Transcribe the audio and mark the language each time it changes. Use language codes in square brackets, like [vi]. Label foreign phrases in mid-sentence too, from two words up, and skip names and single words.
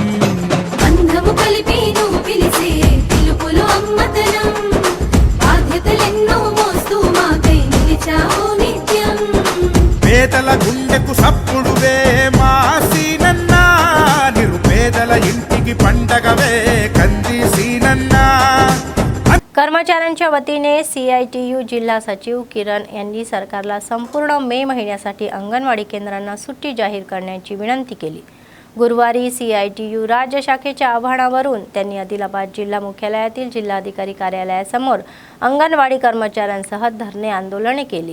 [te] బంధము కలిపి నువ్వు పిలిసే పిలుపులో అమ్మతనం, బాధ్యతలెన్నో మోస్తూ మాకై నిలిచావు నిత్యం. పేదల గుండెకు సప్పుడువే మా సీనన్నా, నిరుపేదల ఇంటికి పండగవే కంది సీనన్నా. [mr] कर्मचाऱ्यांच्या वतीने CITU जिल्हा सचिव किरण यांनी सरकारला संपूर्ण मे महिन्यासाठी अंगणवाडी केंद्रांना सुट्टी जाहीर करण्याची विनंती केली. गुरुवारी CITU राज्य शाखेच्या आवाहनावरून त्यांनी आदिलाबाद जिल्हा मुख्यालयातील जिल्हाधिकारी कार्यालयासमोर अंगणवाडी कर्मचाऱ्यांसह धरणे आंदोलने केली.